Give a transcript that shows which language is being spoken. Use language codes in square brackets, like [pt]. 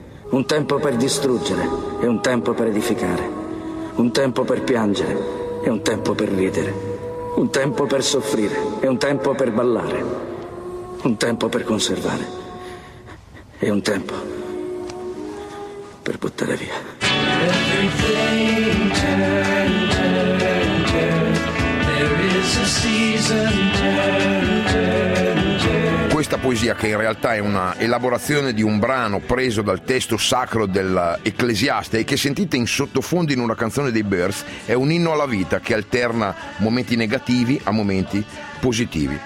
[it] Un tempo per distruggere e un tempo per edificare. Un tempo per piangere e un tempo per ridere. Un tempo per soffrire e un tempo per ballare. Un tempo per conservare e un tempo per buttare via. [en] Everything turns and turns. There is a season turns. [it] Questa poesia, che in realtà è una elaborazione di un brano preso dal testo sacro dell'Ecclesiaste e che sentite in sottofondo in una canzone dei Byrds, è un inno alla vita che alterna momenti negativi a momenti positivi.